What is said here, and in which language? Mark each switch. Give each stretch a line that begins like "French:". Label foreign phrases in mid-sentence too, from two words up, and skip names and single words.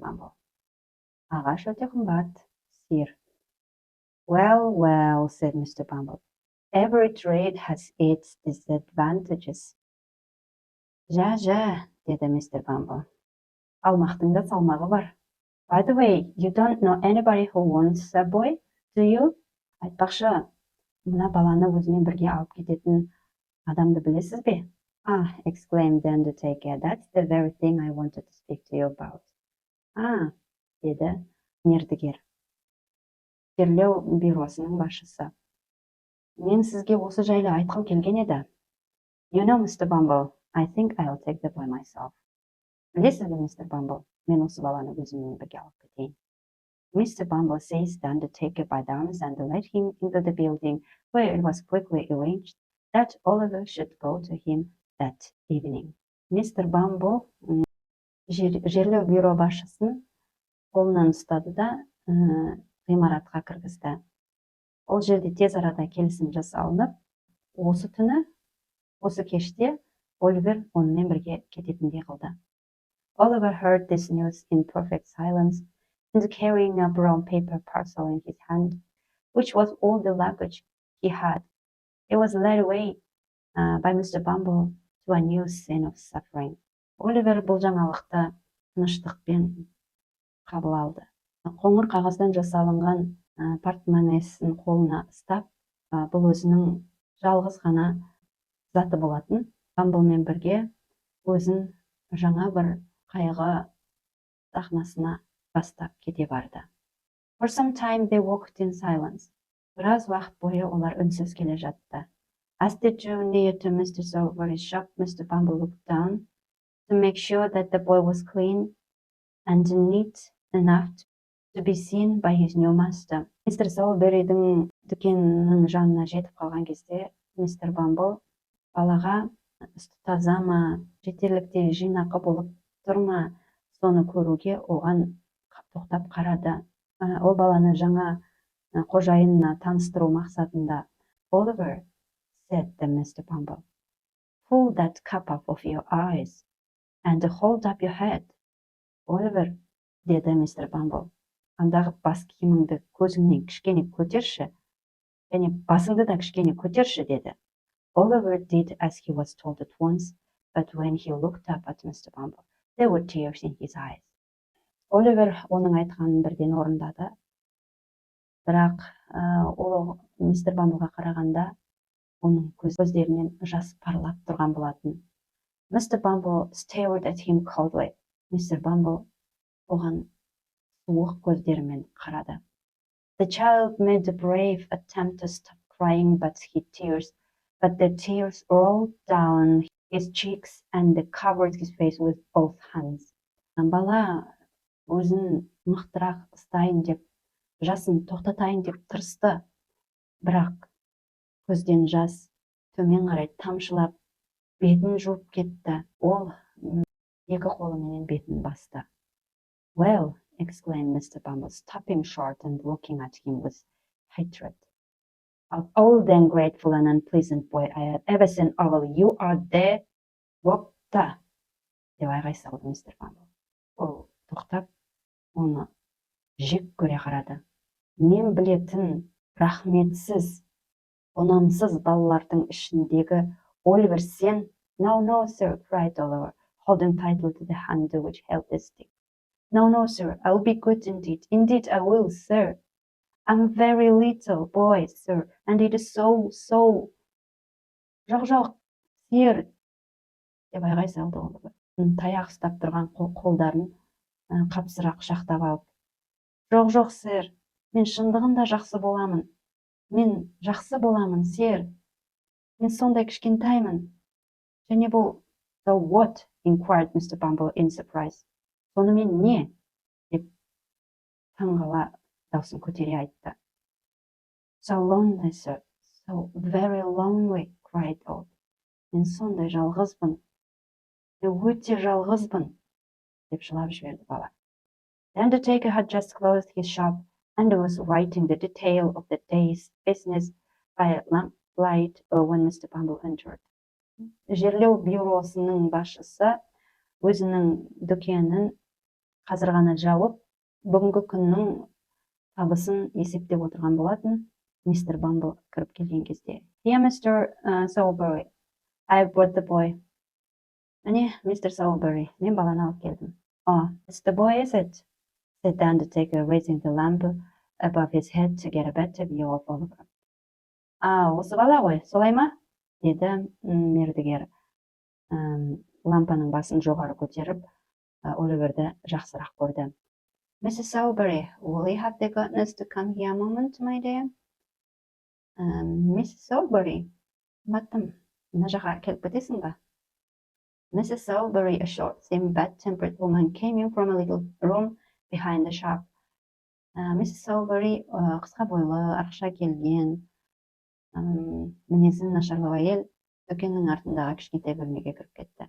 Kazakh: Bumble. Ағаш өте қымбат, сир.
English: Well, said Mr. Bumble. Every trade has its disadvantages.
Kazakh: Жа, деді Mr. Bumble. Алмақтың да салмағы бар.
English: By the way, you don't know anybody who wants a boy, do you?
Kazakh: Айтпақшы, мына баланы өзімен бірге алып кететін адамды білесіз бе?
English: Exclaimed the undertaker, that's the very thing I wanted to speak to you about.
Kazakh: Деді мердігер. Жерлеу бюросының басшысы. Мен сізге осы жайлы айтқым келген еді.
English: You know, Mr. Bumble, I think I'll take the boy myself.
Kazakh: Білесіз бе, Mr. Bumble, мен осы баланы өзіммен бірге алып кетейін.
English: Mr. Bumble seized the undertaker by the arms and led him into the building, where it was quickly arranged that Oliver should go to him that evening.
Kazakh: Mr. Bumble жерлеу бюро басшысын қолынан ұстады да ғимаратқа кіргізді. Ол жерде тез арада келісім жасалынып, осы түні, осы кеште Оливер онымен бірге кететіндей қылды.
English: Oliver heard this news in perfect silence and carrying a brown paper parcel in his hand, which was all the luggage he had. He was led away by Mr. Bumble to a new scene of suffering.
Kazakh: Оливер бұл жаңалықты тыныштықпен қабыл алды. Қоңыр қағаздан жасалынған портмонесін қолына ұстап, бұл өзінің жалғыз ғана заты болатын. Бамблмен бірге өзін жаңа бір қайғы сахнасына бастап кете барды.
English: For some time they walked in silence.
Kazakh: Біраз уақыт бойы олар үнсіз келе жатты.
English: As they drew near to Mr. Sowerberry's shop, Mr. Bumble looked down to make sure that the boy was clean and neat enough to be seen by his new master.
Kazakh: Мистер Сауберидің дүкенінің жанына жетіп қалған кезде, мистер Бамбл балаға үсті таза ма, жетерліктей жинақы болып тұр ма, соны көруге оған тоқтап қарады. Ол баланы жаңа қожайынына таныстыру мақсатында.
English: Oliver, said the Mr. Bumble, pull that cap up of your eyes and hold up your head.
Kazakh: Oliver, деді мистер Бамбл, андағы бас киіміңді көзіңнен кішкене көтерші, және басыңды да кішкене көтерші, деді.
English: Oliver did as he was told at once, but when he looked up at Mr. Bumble, there were tears in his eyes.
Kazakh: Оливер оның айтқанын бірден орындады, бірақ ол мистер Бамблға қарағанда оның көздерінен жас парлап тұрған болатын.
English: Mr. Bumble stared at him coldly.
Kazakh: Мистер Бамбл оған суық көздерімен қарады.
English: The child made a brave attempt to stop crying, but the tears rolled down his cheeks and covered his face with both hands.
Kazakh: Бала өзін мықтырақ ұстайын деп, жасын тоқтатайын деп тырысты, бірақ көзден жас төмен қарай тамшылап, бетін жуып кетті. Ол екі қолымен бетін басты.
English: Well, exclaimed Mr. Bumble, stopping short and looking at him with hatred. Of all the ungrateful and unpleasant boy I have ever seen, Oval, you are dead.
Kazakh: Бопта, деп айғай салды мистер Бамбл. Ол тоқтап, оны жек көре қарады. Мен білетін рахметсіз, ұнамсыз балалардың ішіндегі Оливер сен?
English: No, sir, cried Oliver, holding tightly to the hand which held the stick. No, sir, I'll be good indeed. Indeed, I will, sir. I'm a very little boy, sir, and it is so.
Kazakh: Жоқ, сер, деп айғай салды Оливер. Таяқ ұстап тұрған қолдарын қапсырақ құшақтап алып. Жоқ, сэр, мен шындығында жақсы боламын. Мен жақсы боламын, сэр. Мен сондай кішкентаймын. Және бұл,
English: so what? Inquired Mr. Bumble in surprise.
Kazakh: Сонымен не? Деп таңғала даусын көтере айтты.
English: So lonely, sir. So very lonely, cried Old.
Kazakh: Мен сондай жалғызбын. Өте жалғызбын, деп жылап жіберді бала.
English: The undertaker had just closed his shop and was writing the detail of the day's business by lamplight when Mr. Bumble entered.
Kazakh: Жерлеу бюросының басшысы өзінің дүкенін қазір ғана жауып, бүгінгі күннің табысын есептеп отырған болатын. Мистер Бамбл кіріп келген кезде.
English: Here, Mr. Salisbury, I brought the boy.
Kazakh: Әне, Mr. Salisbury, мен баланы алып келдім.
English: Oh, it's the boy, is it? Said the undertaker, raising the lamp above his head to get a better view of Oliver.
Kazakh: Осы бала ғой, солай ма? Деді мердігер лампаның басын жоғары көтеріп, Оливерді жақсырақ көрді.
English: Mrs. Salisbury, will you have the goodness to come here a moment, my dear?
Kazakh: Mrs. Salisbury, баттым, мына жаққа келіп кетесің ба?
English: Mrs. Salisbury, a short, thin, bad-tempered woman, came in from a little room behind the shop.
Kazakh: Mrs. Salisbury, қысқа бойлы, арықша келген, мінезі нашарлау әйел, дүкеннің артындағы кішкентай бөлмеге кіріп кетті.